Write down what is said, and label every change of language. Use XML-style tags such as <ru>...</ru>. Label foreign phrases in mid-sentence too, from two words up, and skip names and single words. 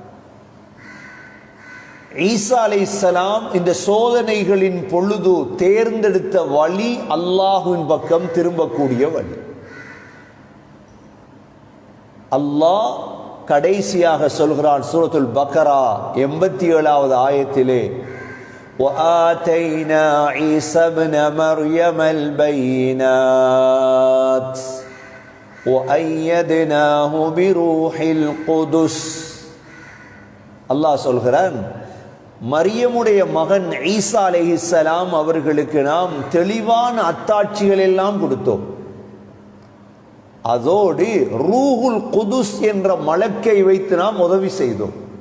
<ta>ஈசா அலைஹிஸ்ஸலாம் இந்த சோதனைகளின் பொழுது தேர்ந்தெடுத்த வழி அல்லாஹ்வின் பக்கம் திரும்பக்கூடிய வழி. அல்லாஹ் கடைசியாக சொல்கிறான் சூரத்துல் பக்ரா 87வது ஆயத்திலே,</ta> <ar>وَآتَيْنَا عِيسَى ابْنَ مَرْيَمَ الْبَيِّنَاتِ وَأَيَّدْنَاهُ بِرُوحِ الْقُدُسِ.</ar> <ta>அல்லாஹ் சொல்கிறான், மரியமுடைய மகன் ஈசா அலைஹிஸ்ஸலாம் அவர்களுக்கு நாம் தெளிவான அத்தாட்சிகள் எல்லாம் கொடுத்தோம். அதோடு</ta> <ar>روح القدس</ar> <ta>என்ற மலக்கை வைத்து நாம் உதவி செய்தோம்.</ta>